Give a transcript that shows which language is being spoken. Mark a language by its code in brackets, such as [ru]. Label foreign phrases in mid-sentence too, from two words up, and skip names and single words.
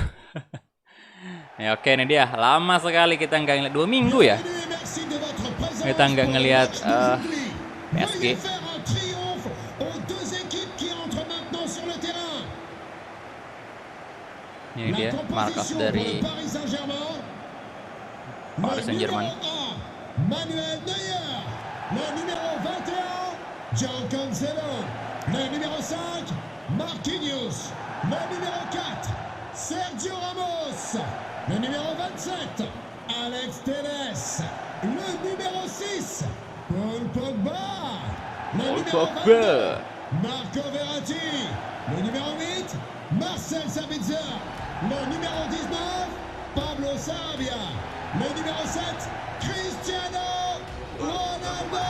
[id] Ya oke, ini dia. Lama sekali kita nggak ngeliat, 2 minggu ya. Kita nggak ngeliat PSG. Ini dia markas dari Paris Saint-Germain. [fr] Manuel Neuer, le numéro 21, João Cancelo, le numéro 5, Marquinhos, le numéro 4, Sergio Ramos, le numéro 27, Alex Telles, le numéro 6, Paul Pogba, le numéro 22, Marco Verratti, le numéro 8, Marcel Sabitzer, le numéro 19, Pablo Sarabia, le numéro 7, Cristiano Ronaldo.